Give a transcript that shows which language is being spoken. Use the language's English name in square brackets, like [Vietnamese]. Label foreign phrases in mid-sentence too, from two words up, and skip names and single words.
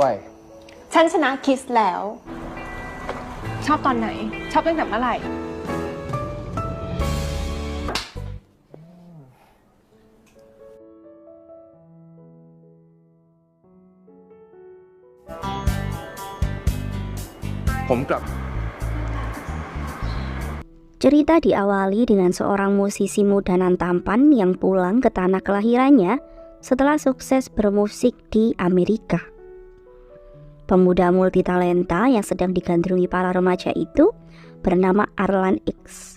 [Thai] ฉันชนะคิสแล้ว ชอบตอนไหน ชอบตั้งแต่เมื่อไหร่ ผมกลับ [Indonesian] Cerita diawali dengan seorang musisi muda nan tampan yang pulang ke tanah kelahirannya setelah sukses bermusik di Amerika. Pemuda multitalenta yang sedang digandrungi para remaja itu bernama Arlan X.